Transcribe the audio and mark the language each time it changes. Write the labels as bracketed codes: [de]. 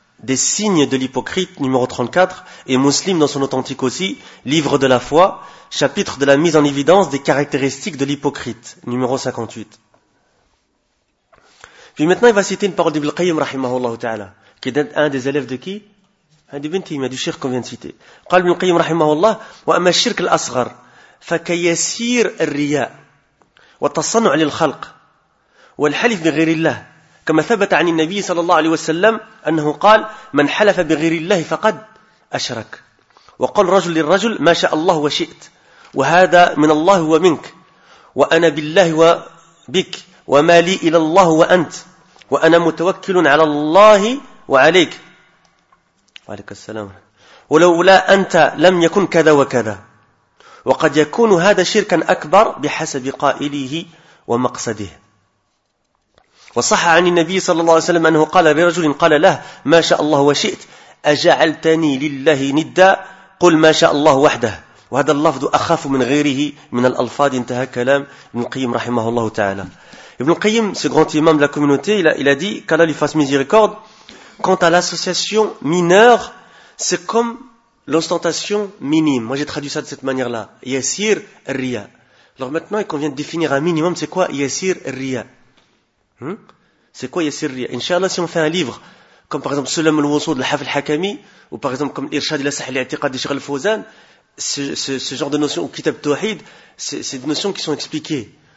[fr] des signes de l'hypocrite, numéro 34, et Muslim dans son authentique aussi, livre de la foi, chapitre de la mise en évidence des caractéristiques de l'hypocrite, numéro 58. Puis maintenant, il va citer une parole d'Ibn Qayyim, rahimahullah ta'ala, qui est un des élèves de qui? Ibn Taymiyyah, du shirk qu'on vient de citer. [ar] قال ابن القيم رحمه الله وأما الشرك الأصغر فكيسير الرياء والتصنع للخلق والحلف بغير الله كما ثبت عن النبي صلى الله عليه وسلم أنه قال من حلف بغير الله فقد أشرك وقال رجل للرجل ما شاء الله وشئت وهذا من الله ومنك وأنا بالله وبك وما لي إلى الله وأنت وأنا متوكل على الله وعليك عليك السلام ولولا أنت لم يكن كذا وكذا وقد يكون هذا شركا أكبر بحسب قائله ومقصده وصح عن النبي صلى الله عليه وسلم أنه قال لرجل قال له ما شاء الله وشئت أجعلتني لله ندا قل ما شاء الله وحده وهذا اللفظ أخاف من غيره من الألفاظ انتهى كلام ابن القيم رحمه الله تعالى ابن القيم [fr] ce grand imam de la communauté il a dit qu'Allah lui fasse miséricorde. Quant à l'association mineure, c'est comme l'ostentation minime. Moi, j'ai traduit ça de cette manière-là. Yassir Riya. Alors maintenant, il convient de définir un minimum. C'est quoi Yassir Riya? C'est quoi Yassir Riya? Inch'Allah, si on fait un livre, comme par exemple Sulam al-Wusud al-Haf al-Hakami, ou par exemple comme Irshad al-Asah al-I'tiqad de Cheikh al-Fawzan, ce genre de notions, ou Kitab Tawhid, c'est des notions qui sont expliquées.